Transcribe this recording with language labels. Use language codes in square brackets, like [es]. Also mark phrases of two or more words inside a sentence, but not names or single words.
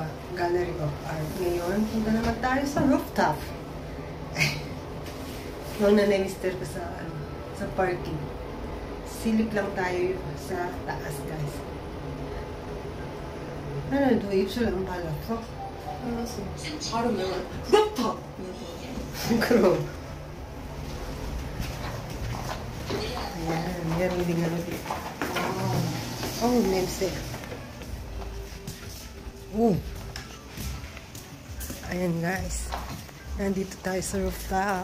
[en] Gallery of art. [tl] Ngayon, punta naman tayo sa rooftop. Yung nanay-mister ko sa parking. Silip lang tayo sa taas, guys. Ano ito? Ipso lang pala. [ko] 알았어. 바로 외워. 럽탑! 그럼. [tl] Ayan, meron din ano dito. [ko] Oh, 냄새. Oh. [tl] Ayan, guys. Nandito tayo sa rooftop.